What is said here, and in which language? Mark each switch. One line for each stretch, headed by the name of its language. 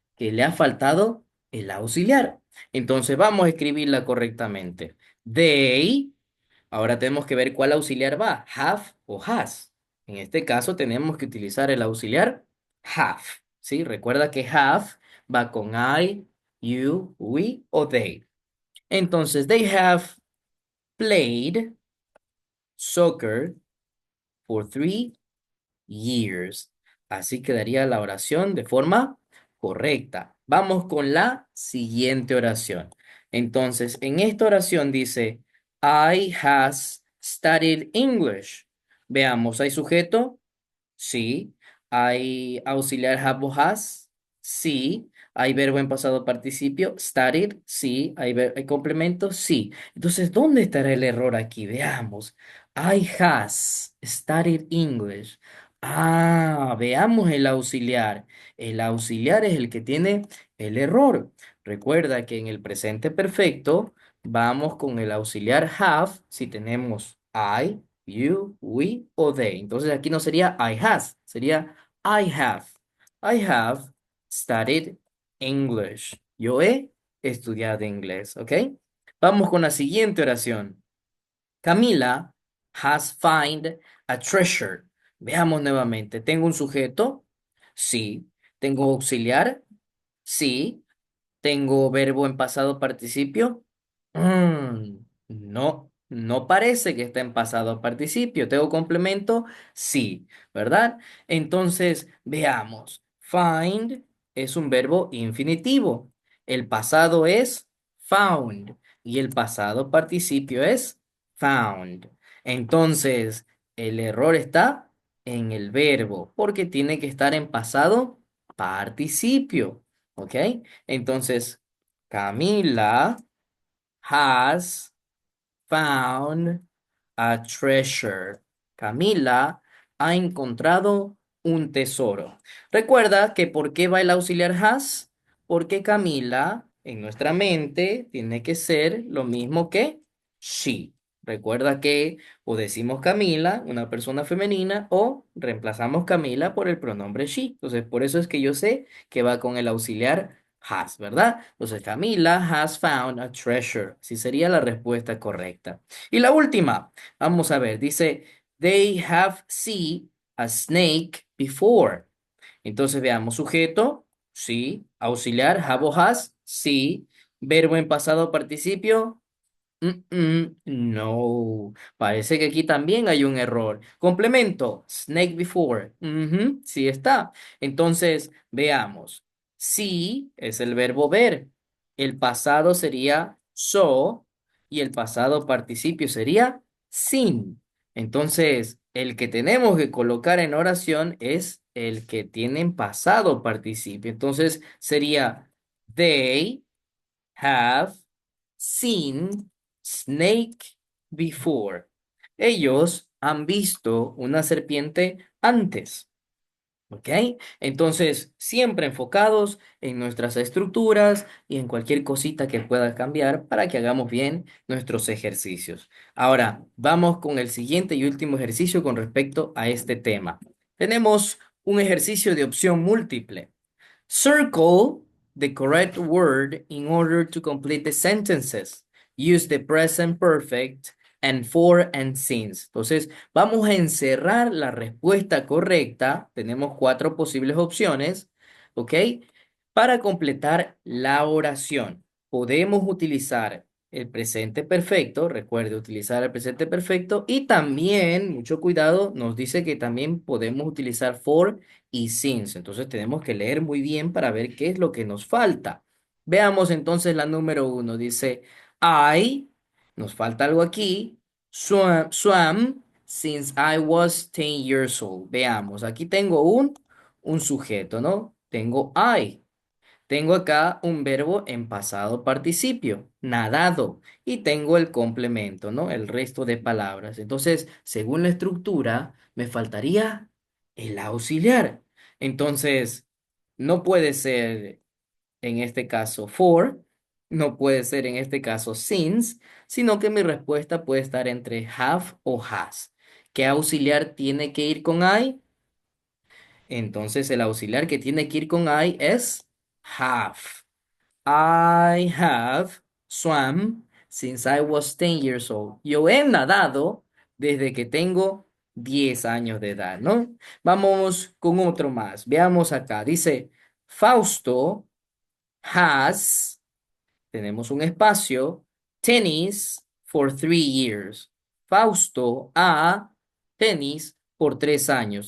Spanish: Que le ha faltado el auxiliar. Entonces, vamos a escribirla correctamente.
English: They.
Spanish: Ahora tenemos que ver cuál auxiliar va, have o has. En este caso tenemos que utilizar el auxiliar have, ¿sí? Recuerda que have va con I, you, we o they.
English: Entonces, they have played soccer for 3 years.
Spanish: Así quedaría la oración de forma correcta. Vamos con la siguiente oración. Entonces, en esta oración dice,
English: I has studied English.
Spanish: Veamos, ¿hay sujeto? Sí. ¿Hay auxiliar have o has? Sí. ¿Hay verbo en pasado participio? Studied. Sí. ¿Hay complemento? Sí. Entonces, ¿dónde estará el error aquí? Veamos.
English: I has studied English.
Spanish: Ah, veamos el auxiliar. El auxiliar es el que tiene el error. Recuerda que en el presente perfecto vamos con el auxiliar have si tenemos I, you, we o they. Entonces aquí no sería
English: I has,
Spanish: sería
English: I have. I have studied English.
Spanish: Yo he estudiado inglés, ¿ok? Vamos con la siguiente oración.
English: Camila has find a treasure.
Spanish: Veamos nuevamente. ¿Tengo un sujeto? Sí. ¿Tengo auxiliar? Sí. ¿Tengo verbo en pasado participio? No, no parece que está en pasado participio. ¿Tengo complemento? Sí, ¿verdad? Entonces, veamos. Find es un verbo infinitivo. El pasado es found y el pasado participio es found. Entonces, el error está en el verbo porque tiene que estar en pasado participio. ¿Ok?
English: Entonces, Camila has found a treasure.
Spanish: Camila ha encontrado un tesoro. Recuerda que ¿por qué va el auxiliar has? Porque Camila en nuestra mente tiene que ser lo mismo que she. Recuerda que o decimos Camila, una persona femenina, o reemplazamos Camila por el pronombre she. Entonces, por eso es que yo sé que va con el auxiliar has, ¿verdad?
English: Entonces, Camila has found a treasure.
Spanish: Sí sería la respuesta correcta. Y la última, vamos a ver, dice,
English: they have seen a snake before.
Spanish: Entonces, veamos, sujeto, sí, auxiliar, have o has, sí, verbo en pasado participio, no, parece que aquí también hay un error. Complemento,
English: snake before.
Spanish: Ujú, sí está. Entonces, veamos. Sí es el verbo ver. El pasado sería so y el pasado participio sería sin. Entonces, el que tenemos que colocar en oración es el que tiene en pasado participio. Entonces, sería
English: they have seen snake before.
Spanish: Ellos han visto una serpiente antes. ¿Ok? Entonces, siempre enfocados en nuestras estructuras y en cualquier cosita que pueda cambiar para que hagamos bien nuestros ejercicios. Ahora, vamos con el siguiente y último ejercicio con respecto a este tema. Tenemos un ejercicio de opción múltiple.
English: Circle the correct word in order to complete the sentences. Use the present perfect and for and since.
Spanish: Entonces, vamos a encerrar la respuesta correcta. Tenemos cuatro posibles opciones, ¿ok? Para completar la oración, podemos utilizar el presente perfecto. Recuerde utilizar el presente perfecto y también, mucho cuidado, nos dice que también podemos utilizar for y since. Entonces tenemos que leer muy bien para ver qué es lo que nos falta. Veamos entonces la número uno. Dice,
English: I,
Spanish: nos falta algo aquí,
English: swam since I was 10 years old.
Spanish: Veamos, aquí tengo un sujeto, ¿no? Tengo I. Tengo acá un verbo en pasado participio, nadado, y tengo el complemento, ¿no? El resto de palabras. Entonces, según la estructura, me faltaría el auxiliar. Entonces, no puede ser en este caso for, no puede ser en este caso since, sino que mi respuesta puede estar entre have o has. ¿Qué auxiliar tiene que ir con I? Entonces, el auxiliar que tiene que ir con I es have.
English: I have swam since I was 10 years old.
Spanish: Yo he nadado desde que tengo 10 años de edad, ¿no? Vamos con otro más. Veamos acá. Dice, Fausto
English: has,
Spanish: tenemos un espacio,
English: tennis for 3 years.
Spanish: Fausto ha tenis por 3 años.